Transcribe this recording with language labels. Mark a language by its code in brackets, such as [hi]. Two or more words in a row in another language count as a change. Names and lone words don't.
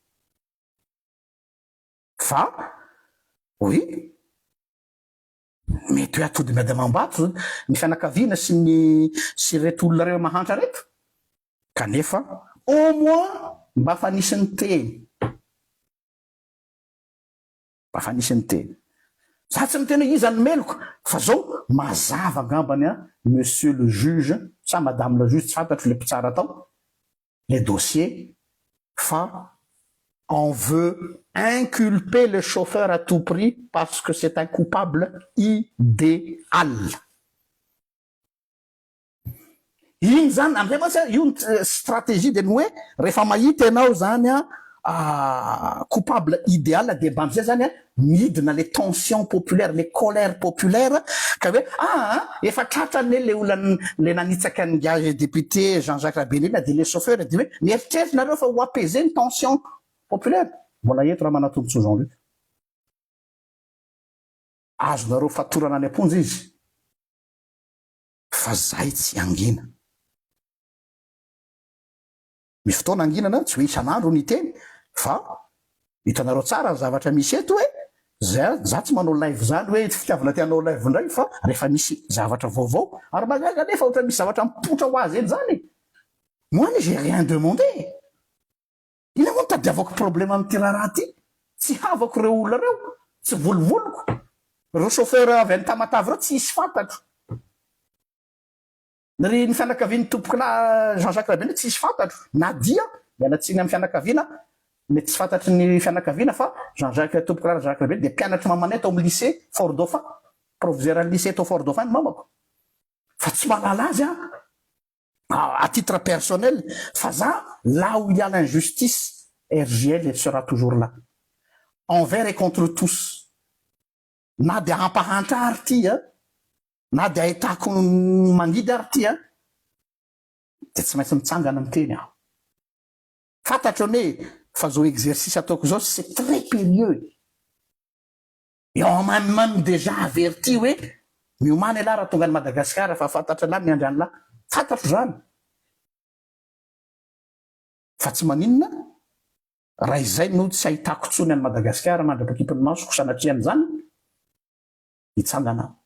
[mg] Fa, oui, mety hoe atody miady amam-bato ny fianakaviana sy reto olona reo mahantra reto. Kanefa, au moins, mba fa nisy ny teny. Mba fa nisy ny teny. Za tsy miteny iza ny meloko, fa zao mazava angambany [fr] monsieur le juge, [mg] sa [fr] madame le juge, [mg] tsy fantatro le mpitsara atao, [fr] les dossiers, [mg] fa [fr] on veut inculper le chauffeur à tout prix parce que c'est un coupable idéal. [mg] Iny zany, amizay moa io stratégie de hoe rehefa mahita ianao zany [fr] coupable idéal [mg] de mba amizay zany midina [fr] les tensions populaires, les colères populaires, [mg] ka hoe efa tratrany le olona le nanitsaka ny gage député Jean-Jacques Rabelina de [fr] les chauffeurs [mg] de hoe mieritreritrnareo fa ho apaiser ny tension populaire. Mbola eto raha manatombotso Jean-Luc. Azonareo fatorana any amponja izy. Fa zay tsy angina. Misy fotoana anginana tsy hoe isan'andro ny teny, fa hitanareo tsara ny zavatra misy eto hoe za tsy manao live zany hoe fitiavana tianao live ndray, fa rehefa misy zavatra vaovao ary magaga nefa ohatra misy zavatra mipotra ho azy eny zany. [fr] Moi j'ai rien demandé. [mg] Ina moa tadiavako problème amin'ty raha ty? Tsy havako reo olona reo, tsy volovoloko. Reo chauffeur avy any Tamatavy reo tsy hisy fantatro. Ny fianakavian'ny tompoko na Jean-Jacques Rabelina tsy hisy fantatro. Nadia, mialatsiny amin'ny fianakaviana, mety tsy fantatry ny fianakaviana fa Jean-Jacques tompoko na Jean-Jacques Rabelina de mpianatra mamanay tao amin'ny lycée Fort Dauphin, proviseur lycée tao Fort Dauphin ny mamako. Fa tsy malala azy [fr] à titre personnel, faisant là où il y a l'injustice, RGL elle sera toujours là. Envers et contre tous. [mg] Na de hampahantra ary ty, na de ahitako mangidy ary ty, de tsy maintsy mitsangana miteny aho. Fantatro ne fa zao exercice ataoko zao [fr] c'est très périlleux. Et on m'a même déjà averti [mg] hoe miomany ala raha tonga ny Madagasikara fa fantatra la miandry any la. Fantatro zany. Fa tsy maninona, raha izay no tsy ahitako tsony any Madagasikara mandrapakipon'ny masoko sanatrian'izany, hitsangana.